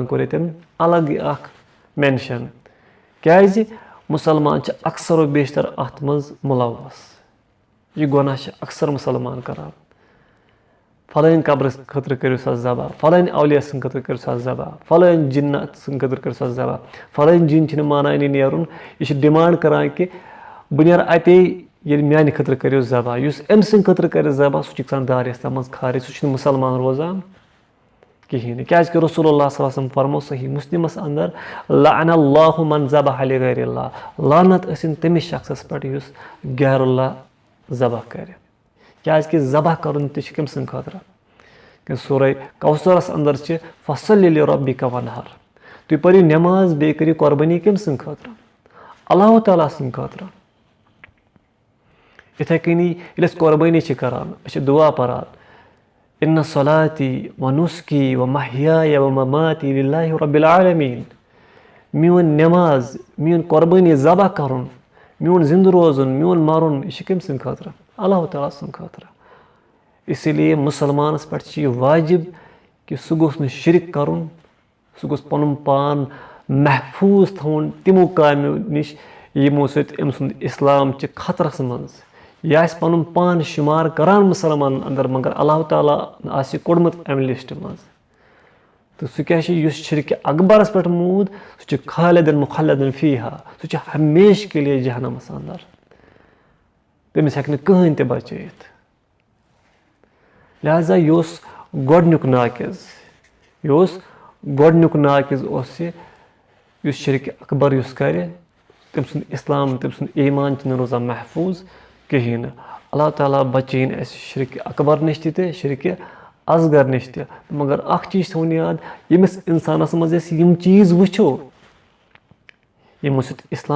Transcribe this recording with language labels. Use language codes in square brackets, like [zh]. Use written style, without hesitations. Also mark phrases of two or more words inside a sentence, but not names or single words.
[ks] کوٚر ییٚتٮ۪ن الگ اکھ مینشن کیٛازِ مُسلمان چھِ اکثر و بیشتر اتھ منٛز مُلوث یہِ گۄناہ چھِ اکثر مُسلمان کران فلٲنۍ قبرٕ خٲطرٕ کٔرِو سا ذبح فلٲنۍ اولیا سٕنٛدِ خٲطرٕ کٔرِو سا ذبح فلٲنۍ جِنات سٕنٛدِ خٲطرٕ کٔرِو سا ذبح فلٲنۍ جِن چھِنہٕ مانانٕے نیرُن یہِ چھِ ڈِمانڈ کران کہِ بہٕ نیرٕ اَتے ییٚلہِ میانہِ خٲطرٕ کٔرِو ذبح یُس أمۍ سٕنٛدِ خٲطرٕ کَرِ ذبح سُہ چھُ گژھان دارِ منٛز خارج سُہ چھُنہٕ مُسلمان روزان کِہینۍ نہٕ کیازِ کہِ رسول اللہ [ar] صلی اللہ علیہ وسلم [ks] فرمو صحیح مُسلِمس اندر [ar] لعن اللہ من ذبح لغیر اللہ [ks] لعنت ٲسِن تٔمِس شخصس پٮ۪ٹھ یُس غیرُاللہ ذبح کرِ کیازِ کہِ ذبح کرُن تہِ چھُ کٔمۍ سٕنٛدِ خٲطرٕ کہ سورہ کوثرس اندر چھِ [ar] فصلی لربک ونحر [ks] تُہۍ پٔرِو نٮ۪ماز بیٚیہِ کٔرِو قۄربٲنی کٔمۍ سٕنٛدِ خٲطرٕ اللہ تعالیٰ سٕنٛدِ خٲطرٕ یِتھٕے کٔنی ییٚلہِ أسۍ قۄربٲنی چھِ کران أسۍ چھِ دُعا پران [ar] اِنَّ صلاتی و نُسکی و محیایا و مماتی للہ رب العالمیٖن [ks] میون نٮ۪ماز میٲنۍ قۄربٲنی ذبح کرُن میون زِندٕ روزُن میون مرُن یہِ چھُ کٔمۍ سٕنٛدِ خٲطرٕ اللہ تعالیٰ سٕنٛدِ خٲطرٕ [ur] اسی لیے [ks] مُسلمانس پٮ۪ٹھ چھُ یہِ واجب کہِ سُہ گوٚژھ نہٕ شِرک کرُن سُہ گوٚژھ پنُن پان محفوٗظ تھاوُن تِمو کامیو نِش یِمو سۭتۍ أمۍ سُنٛد اسلام چھِ خطرس منٛز یہِ آسہِ پنُن پان شُمار کران مُسلمانن اندر مگر اللہ تعالیٰ آسہِ یہِ کوٚڑمُت امہِ لسٹ منٛز تہٕ سُہ کیٛاہ چھُ یُس شِرکہِ اکبرس پٮ۪ٹھ موٗد سُہ چھُ [ar] خالدن مُخلدن فیٖہا [ks] سُہ چھُ [ur] ہمیشہٕ کے لیے [ks] جہنمس اندر تٔمِس ہیٚکہِ نہٕ کٕہٕنۍ تہِ بچٲیِتھ لہٰذا یہِ اوس گۄڈنیُک ناقض اوس یہِ یُس شِرکہِ اکبر یُس کرِ تٔمۍ سُنٛد اسلام تٔمۍ سُنٛد ایٖمان چھُنہٕ روزان محفوٗظ کِہینۍ نہٕ اللہ تعالیٰ بچٲیِن اَسہِ شِرکہِ اکبر نِش تہِ شِرکہِ اصغر نِش تہِ مگر اَکھ چیٖز تھاوُن یاد ییٚمِس اِنسانَس منٛز أسۍ یِم چیٖز وٕچھو یِمو سۭتۍ اِسلام